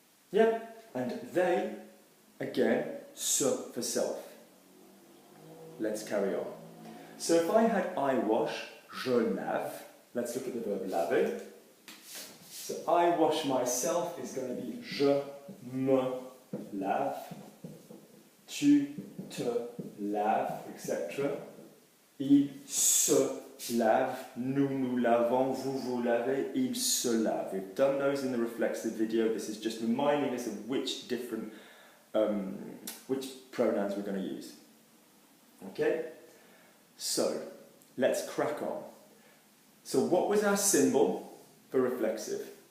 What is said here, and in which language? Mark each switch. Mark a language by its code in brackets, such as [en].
[en] Yep, and they, again, se for self. Let's carry on. So if I had I wash, [fr] je lave, [en] let's look at the verb laver. So I wash myself is going to be [fr] je me lave, tu te laves, [en] etc. [fr] Il se lave, nous nous lavons, vous vous lavez, il se lave. [en] We've done those in the reflexive video. This is just reminding us of which different, which pronouns we're going to use. Okay? So, let's crack on. So what was our symbol for reflexive?